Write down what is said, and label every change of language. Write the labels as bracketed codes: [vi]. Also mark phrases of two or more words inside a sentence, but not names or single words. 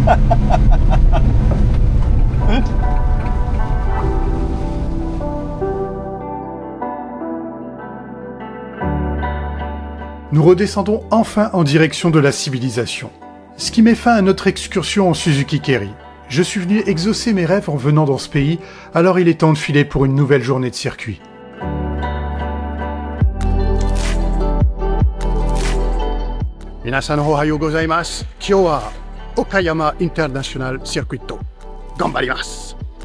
[fr] Nous redescendons enfin en direction de la civilisation. Ce qui met fin à notre excursion en Suzuki Carry. Je suis venu exaucer mes rêves en venant dans ce pays, alors il est temps de filer pour une nouvelle journée de circuit. [ja] みなさん おはようございます. 今日は Okayama International Circuit. Ganbarimasu.